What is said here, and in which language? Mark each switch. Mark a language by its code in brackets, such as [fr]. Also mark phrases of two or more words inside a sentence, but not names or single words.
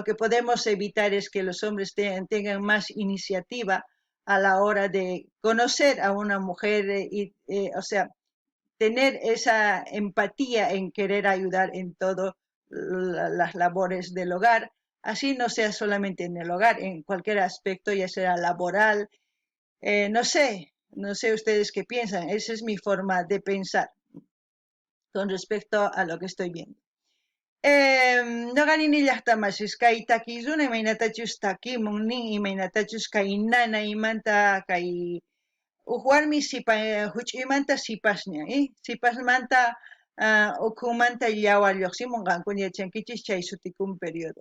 [es] que podemos evitar es que los hombres tengan más iniciativa a la hora de conocer a una mujer, o sea, tener esa empatía en querer ayudar en todas las labores del hogar, así no sea solamente en el hogar, en cualquier aspecto, ya sea laboral, no sé ustedes qué piensan, esa es mi forma de pensar con respecto a lo que estoy viendo. [qu] Noqani llaqtamashish kay takiyuna imaynatachus takimun nin imaynatachus kay nana imanta kay warmi huch'imanta sipasña, sipasmanta ukhunmanta llawar lluqsimunqankuna yachankichis chay sutikun periodo.